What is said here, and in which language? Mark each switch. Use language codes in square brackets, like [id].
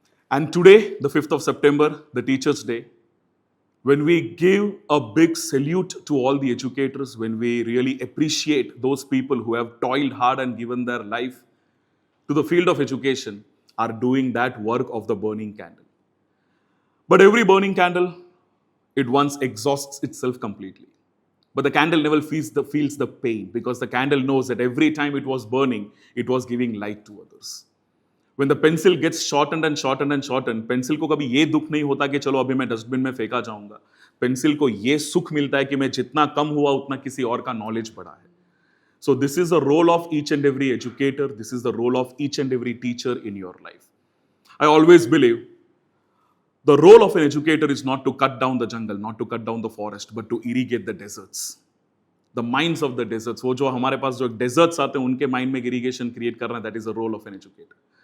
[en] And today, the 5th of September, the Teachers' Day, when we give a big salute to all the educators, when we really appreciate those people who have toiled hard and given their life to the field of education, are doing that work of the burning candle. But every burning candle, it once exhausts itself completely. But the candle never feels the pain because the candle knows that every time it was burning, it was giving light to others. When the pencil gets shortened and shortened and shortened, [hi] pencil को कभी ये दुख नहीं होता कि चलो अभी मैं डस्टबिन में फेंका जाऊंगा. पेंसिल को ये सुख मिलता है कि मैं जितना कम हुआ उतना किसी और का नॉलेज बढ़ा है. [en] So this is the role of each and every educator. This is the role of each and every teacher in your life. I always believe the role of an educator is not to cut down the jungle, not to cut down the forest, but to irrigate the deserts. The minds of the deserts. [hi] वो जो हमारे पास जो deserts आते हैं उनके mind में irrigation create करना, [en] that is the role of an educator.